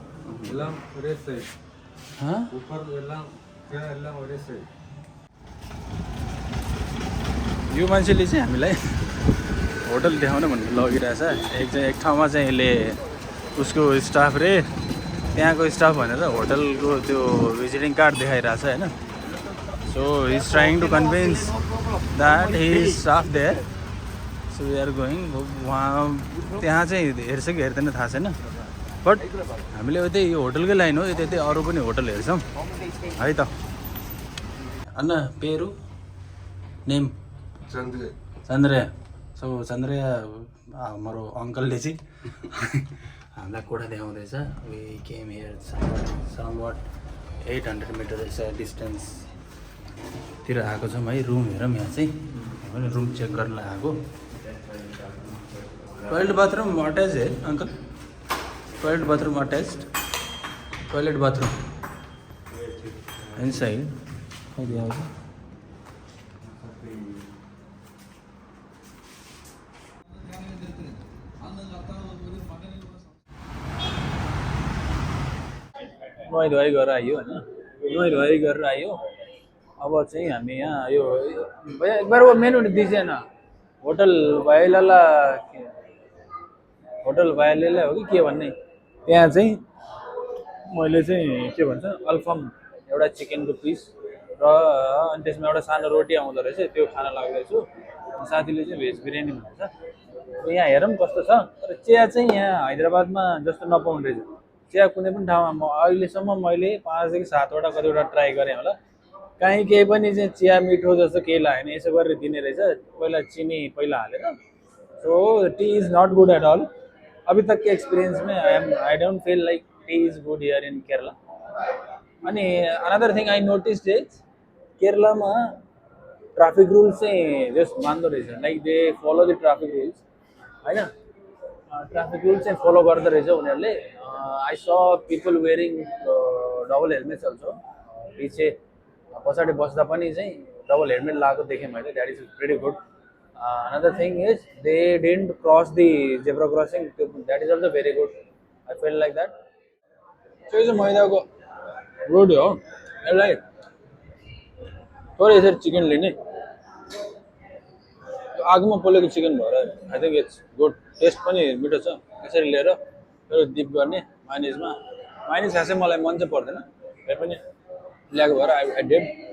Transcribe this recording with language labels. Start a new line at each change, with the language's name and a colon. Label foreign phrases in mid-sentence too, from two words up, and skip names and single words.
Nepali: यो मान्छेले चाहिँ हामीलाई होटल देखाउन भनेर लगिरहेछ। एक ठाउँमा चाहिँ यसले उसको स्टाफ रे त्यहाँको स्टाफ भनेर होटलको त्यो
English: visiting card
Nepali: देखाइरहेछ होइन।
English: So he is trying to convince that he is staff there. So we are going.
Nepali: उहाँ त्यहाँ चाहिँ हेर्छ कि हेर्दैन थाहा छैन, बट हामीले त्यही यो होटलकै लाइन हो। यतै अरू पनि होटल हेर्छौँ है त।
Tamil: என்ன பேரு
Nepali: नेम चन्द्रया। सो चन्द्रया हाम्रो अङ्कलले चाहिँ हामीलाई कोठा देखाउँदैछ।
English: We came here somewhat 800 meter
Nepali: डिस्टेन्सतिर आएको छौँ है। रुम हेरौँ यहाँ चाहिँ,
English: room check
Nepali: गर्न आएको।
English: toilet bathroom attach
Nepali: है अंकल?
English: Toilet bathroom attached? Toilet bathroom inside खै
Hindi: दिया होगा?
Nepali: नुहाई धुवाई गरेर आइयो होइन। नुहाई धुवाई गरेर आइयो। अब चाहिँ हामी यहाँ यो
Hindi: भैया एक बार वो मेनू दीजिए ना।
Nepali: होटल वाइलाला होटल वाइलाला हो कि के भन्ने त्यहाँ चाहिँ मैले चाहिँ के भन्छ अल्फम एउटा चिकनको पिस र अनि त्यसमा एउटा सानो रोटी आउँदो रहेछ, त्यो खान लाग्दैछु। साथीले चाहिँ भेज बिरयानी भन्छ। यहाँ हेरौँ कस्तो छ। तर चिया चाहिँ यहाँ हैदराबादमा जस्तो नपाउने रहेछ। चिया कुनै पनि ठाउँमा अहिलेसम्म मैले 5 देखि 7वटा कतिवटा ट्राई गरेँ होला, कहीँ केही पनि चाहिँ चिया मिठो जस्तो केही लागेन। यसो गरेर दिने रहेछ, पहिला चिनी पहिला हालेर।
English: So tea is not good at all.
Hindi: अभी तक के एक्सपिरियंस में
English: I don't feel like tea is good here in Kerala.
Nepali: अनि
English: another thing I noticed is
Nepali: केरलामा
English: traffic rules
Nepali: चाहिँ जस्ट मान्दो रहेछ।
English: Like they follow the traffic rules
Nepali: होइन।
English: traffic rules
Nepali: चाहिँ फलो गर्दो रहेछ उनीहरूले।
English: I saw people wearing double helmets also.
Nepali: पछि पछाडि बस्दा पनि चाहिँ
English: double helmet
Nepali: लगाएको देखेँ मैले।
English: That is pretty good. Another thing is they didn't cross the zebra crossing. That is also very good. I felt like that.
Nepali: So यो चाहिँ मैदाको रोटी हो। यसलाई थोरै यसरी चिकन लिने, आगोमा पोलेको चिकन भएर
English: I think it's good.
Nepali: टेस्ट पनि मिठो छ। यसरी लिएर त्यो डिप गर्ने माइनिजमा। माइनिज खासै मलाई मन चाहिँ पर्दैन, त्यही पनि ल्याएको भएर
English: I did.